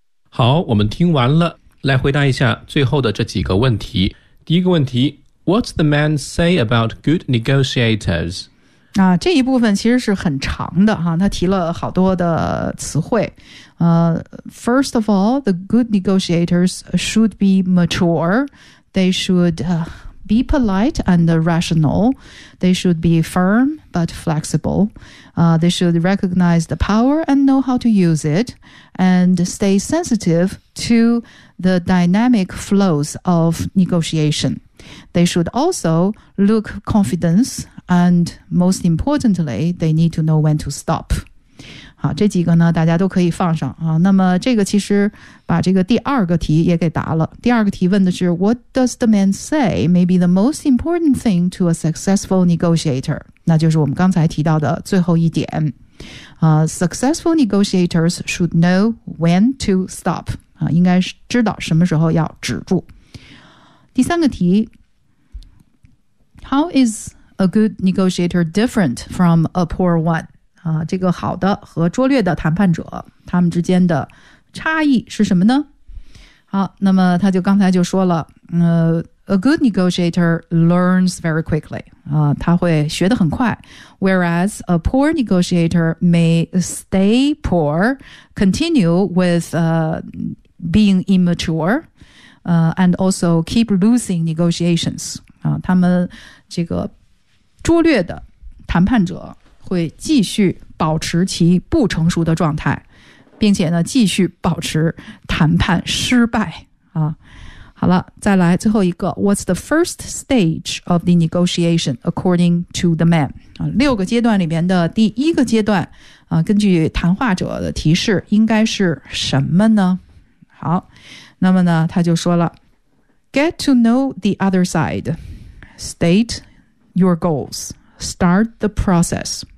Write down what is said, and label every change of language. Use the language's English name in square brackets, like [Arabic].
[Chinese] 好，我们听完了，来回答一下最后的这几个问题。第一个问题 [English] ，What's the man say about good negotiators？ [Chinese] 啊，这一部分其实是很长的哈，他提了好多的词汇。 [English] First of all, the good negotiators should be mature. They should be polite and rational. They should be firm but flexible. They should recognize the power and know how to use it, and stay sensitive to the dynamic flows of negotiation. They should also look confident, and most importantly, they need to know when to stop. [Chinese] 好，这几个呢大家都可以放上啊。那么这个其实把这个第二个题也给答了。第二个题问的是 [English] What does the man say may be the most important thing to a successful negotiator? [Chinese] 那就是我们刚才提到的最后一点。 [English] Successful negotiators should know when to stop. [Chinese] 应该知道什么时候要止住。第三个题 [English] How is a good negotiator different from a poor one? [Chinese] 这个好的和拙劣的谈判者他们之间的差异是什么呢？好，那么他就刚才就说了 [English] a good negotiator learns very quickly, [Chinese] 他会学得很快。 [English] Whereas a poor negotiator may stay poor, continue with being immature, and also keep losing negotiations. [Chinese] 他们这个拙劣的谈判者会继续保持其不成熟的状态，并且呢继续保持谈判失败啊。好了，再来最后一个 [English] What's the first stage of the negotiation according to the man? [Chinese] 啊，六个阶段里面的第一个阶段啊，根据谈话者的提示应该是什么呢？好，那么呢他就说了 [English] Get to know the other side. State your goals. Start the process.